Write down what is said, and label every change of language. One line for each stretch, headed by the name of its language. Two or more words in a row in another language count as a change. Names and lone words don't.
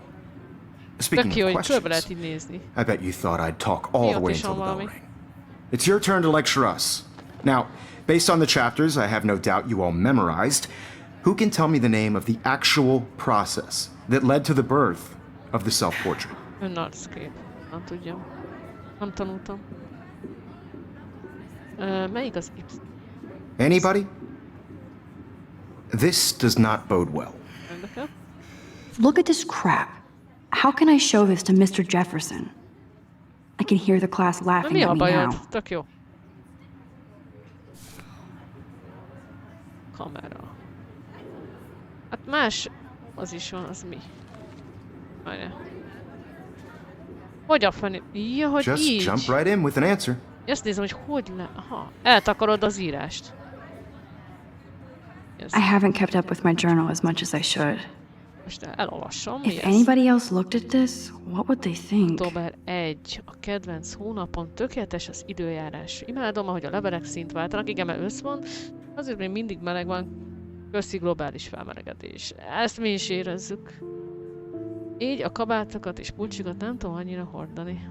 English: Speaking of questions, I bet you thought I'd talk all the way until the bell rang. It's your turn to lecture us. Now, based on the chapters I have no doubt you all memorized, who can tell me the name of the actual process that led to the birth of the self-portrait?
Hungarian: Önarckép. Nem tudjam. Nem tanultam. Melyik az Y?
English: Anybody? This does not bode well.
Hungarian: Érdekel?
English: Look at this crap. How can I show this to Mr. Jefferson? I can hear the class laughing
Hungarian: Mi
English: at
Hungarian: a
English: me
Hungarian: bajod?
English: now.
Hungarian: Tök jó. Kamera. Hát más az is van, az mi? Várjál. Hogy a fenni? Ja, hogy
English: Just
Hungarian: így.
English: jump right in with an answer.
Hungarian: Ezt nézem, hogy hogy le... Aha. Eltakarod az írást.
English: Yes. I haven't kept up with my journal as much as I should.
Hungarian: Most elolvasom. Mi
English: If
Hungarian: ez?
English: anybody else looked at this, what would they think?
Hungarian: Október 1. A kedvenc hónapon tökéletes az időjárás. Imádom, ahogy a levelek szint váltanak. Igen, mert ősz van. Azért még mindig meleg van. Köszi globális felmelegedés. Ezt mi is érezzük. Így a kabátokat és pulcsikat nem tudom annyira hordani.